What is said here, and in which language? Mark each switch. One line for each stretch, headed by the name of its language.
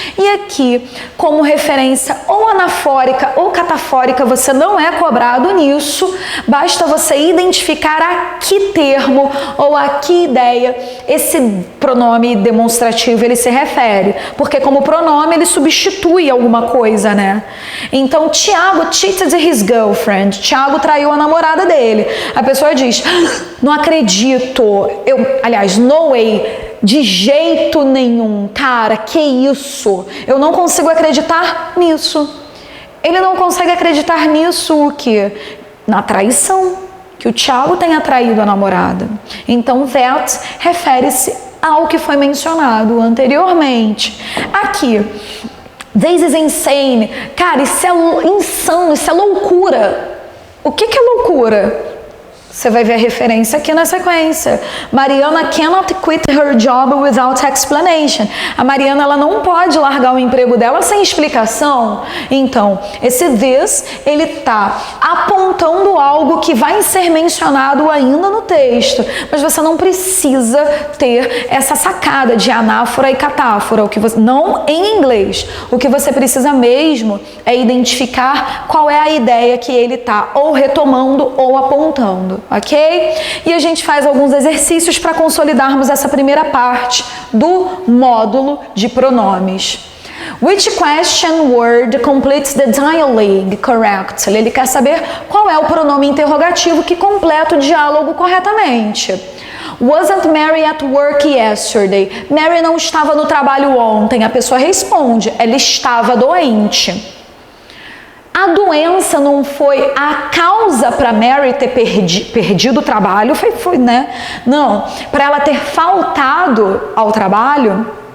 Portuguese: E aqui, como referência ou anafórica ou catafórica, você não é cobrado nisso. Basta você identificar a que termo ou a que ideia esse pronome demonstrativo ele se refere. Porque como pronome ele substitui alguma coisa, né?
English: Então, Tiago cheated his girlfriend.
Portuguese: Tiago traiu a namorada dele. A pessoa diz, não acredito. Aliás,
English: no way,
Portuguese: de jeito nenhum, cara, que isso? Eu não consigo acreditar nisso. Ele não consegue acreditar nisso, o quê? Na traição, que o Tiago tenha traído a namorada. Então, that refere-se ao que foi mencionado anteriormente. Aqui,
English: this is insane.
Portuguese: Cara, isso é insano, isso é loucura. O que é loucura? Você vai ver a referência aqui na sequência.
English: Mariana cannot quit her job without explanation.
Portuguese: A Mariana, ela não pode largar o emprego dela sem explicação. Então, esse this, ele tá apontando algo que vai ser mencionado ainda no texto. Mas você não precisa ter essa sacada de anáfora e catáfora. Não em inglês. O que você precisa mesmo é identificar qual é a ideia que ele tá ou retomando ou apontando. Ok? E a gente faz alguns exercícios para consolidarmos essa primeira parte do módulo de pronomes.
English: Which question word completes the dialogue correctly?
Portuguese: Ele quer saber qual é o pronome interrogativo que completa o diálogo corretamente.
English: Wasn't Mary at work yesterday?
Portuguese: Mary não estava no trabalho ontem. A pessoa responde, ela estava doente. A doença não foi a causa para Mary ter perdido o trabalho, foi, né? Não, para ela ter faltado ao trabalho.